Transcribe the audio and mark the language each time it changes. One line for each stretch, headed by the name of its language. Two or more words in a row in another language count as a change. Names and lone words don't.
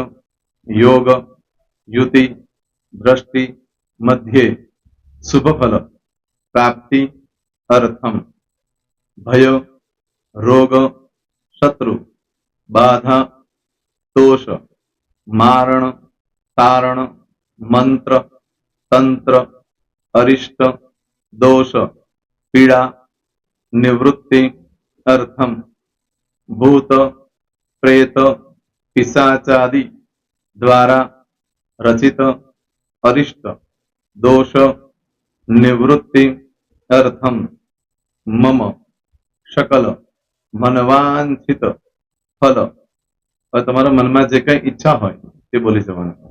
Sanskrit: योग, युति, दृष्टि मध्ये शुभ फल प्राप्ति अर्थम, भय, रोग, शत्रु, बाधा, दोष, मारण, तारण, मंत्र, तंत्र, अरिष्ट, दोष, पीड़ा, निवृत्ति अर्थम, भूत, प्रेत, पिशाचादि દ્વારા રચિત અરિષ્ટ દોષ નિવૃત્તિ અર્થમ મમ શકલ મનવાંછિત ફલ.
Gujarati: હવે તમારા મનમાં જે કઈ ઈચ્છા હોય તે બોલી જવાનું.